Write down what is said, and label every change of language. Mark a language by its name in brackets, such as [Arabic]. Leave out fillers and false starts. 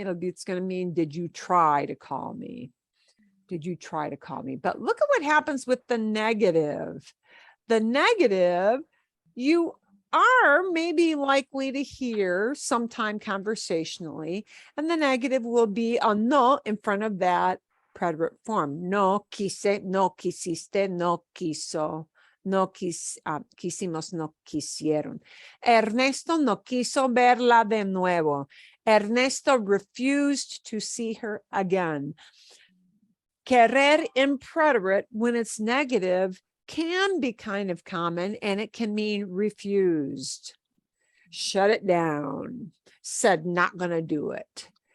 [English] It's going to mean, did you try to call me? But look at what happens with the negative. The negative, you are maybe likely to hear sometime conversationally, and the negative will be a no in front of that preterite form. [Spanish] No quise, no quisiste, no quiso, no quisimos, no quisieron. Ernesto no quiso verla de nuevo. [English] Ernesto refused to see her again. Querer in preterite, when it's negative, can be kind of common, and it can mean refused. Shut it down. Said not going to do it.